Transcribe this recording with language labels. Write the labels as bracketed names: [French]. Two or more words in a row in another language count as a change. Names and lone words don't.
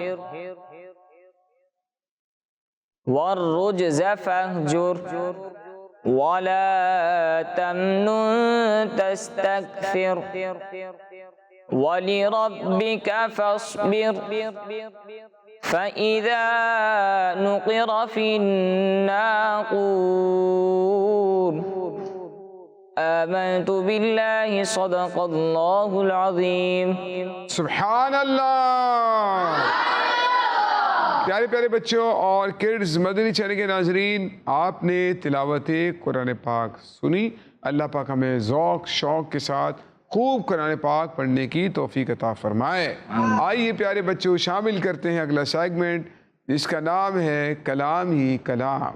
[Arabic] والرجز فاهجر ولا تمنن تستكثر ولربك فاصبر فإذا نقر في الناقور. آمنت بالله صدق الله العظيم. سبحان الله. [Hindi] प्यारे प्यारे बच्चों और किड्स, मदनी चैनल के नाजरीन, आपने तिलावत कुरान पाक सुनी। अल्लाह पाक हमें ज़ौक़ शौक़ के साथ खूब कुरान पाक पढ़ने की तौफ़ीक़ अता फरमाए। आइए प्यारे बच्चों, शामिल करते हैं अगला सेगमेंट जिसका नाम है कलाम ही कलाम।